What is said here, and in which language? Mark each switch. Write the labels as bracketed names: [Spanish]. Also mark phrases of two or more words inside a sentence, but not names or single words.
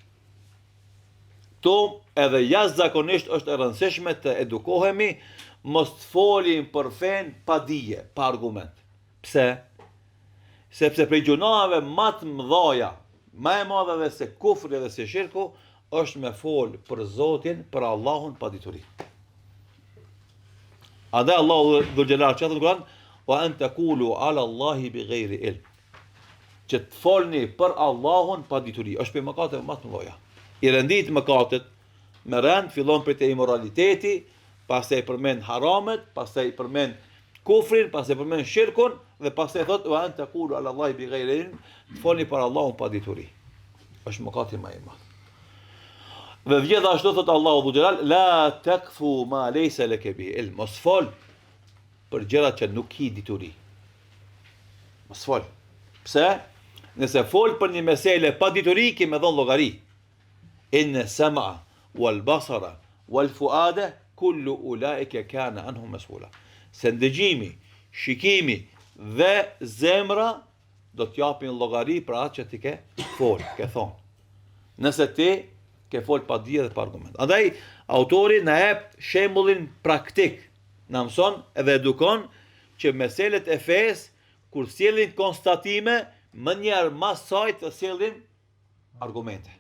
[Albanian] To edhe jashtëzakonisht është e rëndësishme të edukohemi, mos të folim për fen pa dije, pa argument. Pse? Sepse prej gjunave më të mëdha, më e madhe dhe se kufri dhe se shirku, është me fol për Zotin, për Allahun pa dituri. Andaj Allahu [Arabic] ذو الجلال [Albanian] çfarë thon? [Arabic] وأن تقولوا على الله بغير علم. [Albanian] Që të folni për Allahun pa dituri, është për mëkate më të mëdha. I rendit mëkatet, me rend fillon për te imoraliteti, pastaj përmend haramet, pastaj përmend kufrin, pastaj përmend shirkun dhe pastaj thot [Arabic] وأن تقولوا على الله بغير علم, [Albanian] të folni për Allahun pa dituri. Është mëkati më i madh. Dhe gjithashtu thot Allahu [Arabic] ذو الجلال لا تقف ما ليس لك به علم. [Albanian] Mos fol për gjërat që nuk ki dituri. Mos fol. Pse? Nëse fol për një mesele pa dituri, ke me dhon llogari. [Arabic] إن السمع والبصر والفؤاد كل أولئك كان عنه مسؤولا. [Albanian] Se ndëgjimi, shikimi dhe zemra do t'japin llogari për atë që ti ke fol, ke thon. Nëse ti ke fol pa dije dhe pa argument. Andaj autori na jep shembullin praktik, na mëson edhe edukon që meselet e fesë kur sjellin konstatime, më njëherë mas saj të sjellin argumente.